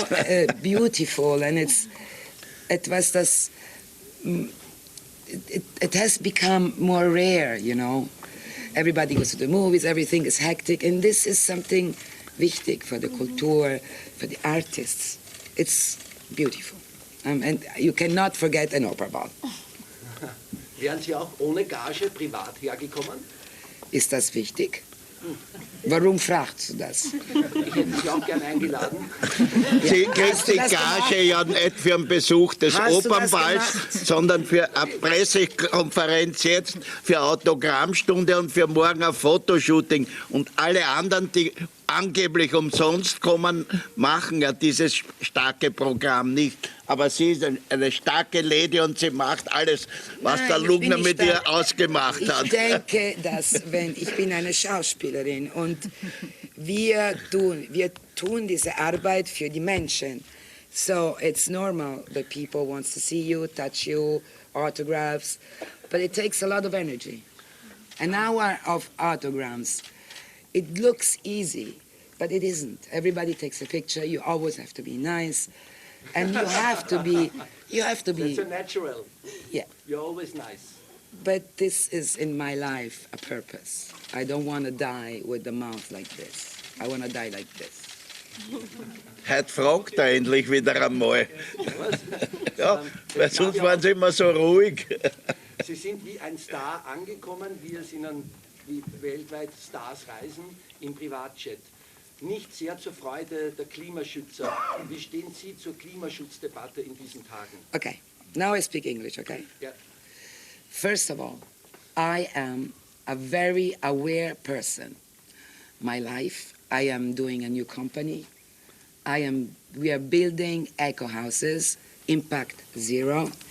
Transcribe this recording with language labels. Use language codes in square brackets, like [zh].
[en] So beautiful, and it's [de] etwas, das [en] it has become more rare, you know. Everybody goes to the movies, everything is hectic, and this is something wichtig for the Kultur, for the artists. It's beautiful. And you cannot forget an opera ball. [de] Wären Sie auch ohne Gage privat hergekommen? Ist das wichtig? Warum fragst du das? Ich hätte Sie auch gern eingeladen. Sie kriegt die Gage ja nicht für einen Besuch des Opernballs, sondern für eine Pressekonferenz jetzt, für Autogrammstunde und für morgen ein Fotoshooting. Und alle anderen, die angeblich umsonst kommen, machen ja dieses starke Programm nicht. Aber sie ist eine starke Lady und sie macht alles, was der Lugner mit ihr ausgemacht hat. Ich denke, dass ich bin eine Schauspielerin und wir tun diese Arbeit für die Menschen. [en] So it's normal that people want to see you, touch you, autographs, but it takes a lot of energy. An hour of autograms. It looks easy, but it isn't. Everybody takes a picture. You always have to be nice, and you have to be. That's a natural. Yeah. You're always nice. But this is in my life a purpose. I don't want to die with the mouth like this. I want to die like this. [de] Heute fragt er endlich wieder einmal. Ja, weil sonst waren sie immer so ruhig. Sie sind wie ein Star angekommen, wie es Ihnen wie weltweit Stars reisen, im Privatjet. Nicht sehr zur Freude der Klimaschützer. Wie stehen Sie zur Klimaschutzdebatte in diesen Tagen? [en] Okay, now I speak English, okay? [de] Ja. [en] First of all, I am a very aware person. My life, I am doing a new company. We are building eco houses, impact zero.